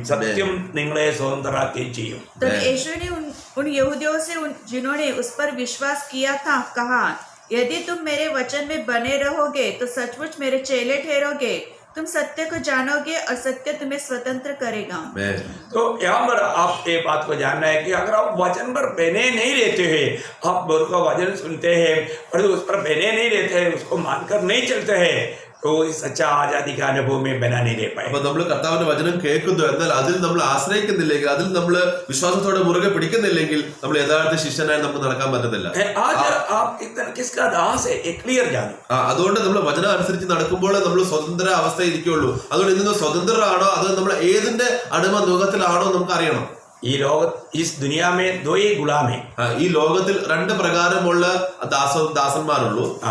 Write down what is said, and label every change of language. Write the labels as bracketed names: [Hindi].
[Malayalam] സത്യം നിങ്ങളെ സ്വതന്ത്രരാക്കുകയും ചെയ്യും. [Hindi] तब यीशु ने उन यहूदियों से जिन्होंने उस पर विश्वास किया था कहा, यदि तुम मेरे वचन में बने रहोगे तो सचमुच मेरे चेले ठहरोगे, तुम सत्य को जानोगे और सत्य तुम्हें स्वतंत्र करेगा. तो यहाँ पर आप ये बात को जानना है कि अगर आप वचन पर बने नहीं रहते हैं, आप गुरु का वचन सुनते हैं पर उस पर बने नहीं रहते हैं, उसको मानकर नहीं चलते हैं, तो इस सच्चा आजादी का अनुभव में बना नहीं रह पाए. [Malayalam] അപ്പൊ നമ്മൾ കർത്താവിന്റെ വചനം കേൾക്കുന്നു, എന്നാൽ അതിൽ നമ്മൾ ആശ്രയിക്കുന്നില്ലെങ്കിൽ, അതിൽ നമ്മൾ വിശ്വാസത്തോടെ മുറുകെ പിടിക്കുന്നില്ലെങ്കിൽ നമ്മൾ യഥാർത്ഥ ശിഷ്യനായി നമുക്ക് നടക്കാൻ പറ്റത്തില്ല. [Hindi] आज आप किसका दास है ये क्लियर जानो. [Malayalam] അതുകൊണ്ട് നമ്മൾ വചനം അനുസരിച്ച് നടക്കുമ്പോൾ നമ്മൾ സ്വതന്ത്ര അവസ്ഥയിൽ ഇരിക്കുള്ളൂ. അതുകൊണ്ട് ഇന്ന് സ്വതന്ത്രരാണോ അതോ നമ്മൾ ഏതിന്റെ അടിമ നുഖത്തിലാണോ നമുക്ക് അറിയണം. [Hindi] इस दुनिया में दो ही गुलाम है. [Malayalam] ഈ ലോകത്തിൽ രണ്ട് പ്രകാരമുള്ള ദാസന്മാരുള്ളൂ.